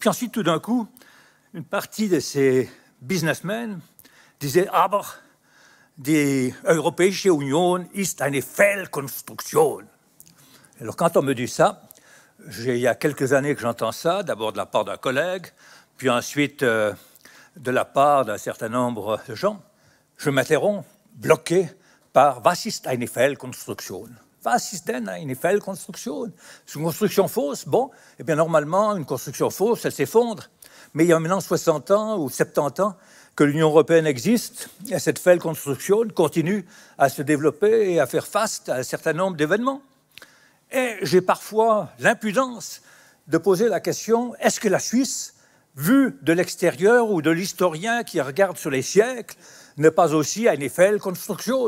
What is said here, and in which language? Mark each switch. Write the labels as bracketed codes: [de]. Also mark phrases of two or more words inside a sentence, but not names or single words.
[fr] Puis ensuite, tout d'un coup, une partie de ces businessmen disaient « [de] Aber die Europäische Union ist eine Fehlkonstruktion ». [fr] Alors, quand on me dit ça, il y a quelques années que j'entends ça, d'abord de la part d'un collègue, puis ensuite de la part d'un certain nombre de gens, je m'interromps, bloqué par « [de] Was ist eine Fehlkonstruktion » ? Was ist denn eine Fehlkonstruktion ? [fr] C'est une construction fausse. Bon, eh bien normalement, une construction fausse, elle s'effondre. Mais il y a maintenant 60 ans ou 70 ans que l'Union européenne existe, et cette Fehlkonstruktion continue à se développer et à faire face à un certain nombre d'événements. Et j'ai parfois l'impudence de poser la question, est-ce que la Suisse, vue de l'extérieur ou de l'historien qui regarde sur les siècles, n'est pas aussi une Fehlkonstruktion ?